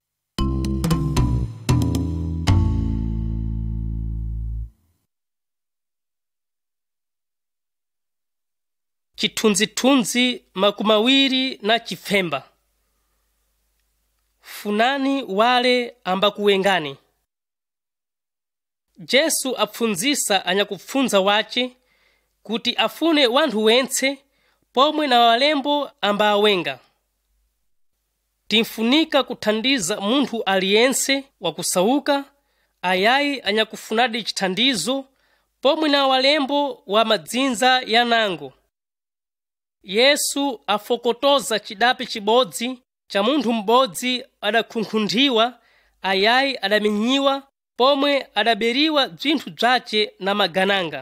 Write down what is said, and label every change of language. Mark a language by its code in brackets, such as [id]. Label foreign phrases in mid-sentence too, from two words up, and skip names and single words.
[seh] Chithunzithunzi makumi awiri na chifemba. Funani wale ambakuwengani. Jesu apfunzisa anyakupfunza wace kuti afune wanthu wentse pomwe na walembo ambawenga. Timfunika kuthandiza munthu aliyense wakusauka ayayi anyakufunadi chithandizo pomwe na walembo wa madzinza yanango. Yesu afokotoza chidape chibodzi cha munthu m'bodzi adakhunkhundiwa, ayayi adamenyiwa, pomwe adaberiwa bzinthu bzace na magananga.